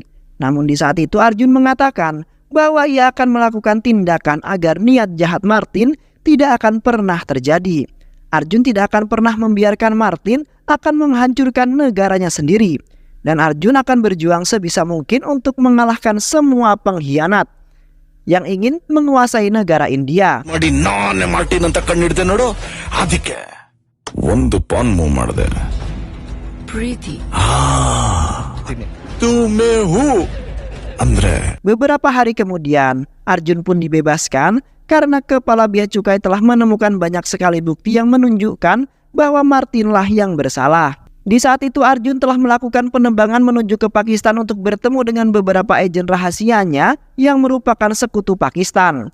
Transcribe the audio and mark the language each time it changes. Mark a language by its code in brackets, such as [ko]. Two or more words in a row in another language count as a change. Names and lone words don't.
[id] Namun di saat itu Arjun mengatakan bahwa ia akan melakukan tindakan agar niat jahat Martin tidak akan pernah terjadi. Arjun tidak akan pernah membiarkan Martin akan menghancurkan negaranya sendiri. Dan Arjun akan berjuang sebisa mungkin untuk mengalahkan semua pengkhianat yang ingin menguasai negara India. [kn] ಮಾಡಿ ನಾನೇ ಮಾರ್ಟಿನ್ ಅಂತ ಕಂಡಿಡ್ದೆ ನೋಡು, ಅದಕ್ಕೆ ಒಂದು [en] pawn move [kn] ಮಾಡಿದೆ. ಪ್ರೀತಿ [hi] तू मैं हूँ ಅಂದ್ರೆ [id] Beberapa hari kemudian, Arjun pun dibebaskan karena Kepala Bea Cukai telah menemukan banyak sekali bukti yang menunjukkan bahwa Martinlah yang bersalah. Di saat itu Arjun telah melakukan penerbangan menuju ke Pakistan untuk bertemu dengan beberapa agen rahasianya yang merupakan sekutu Pakistan.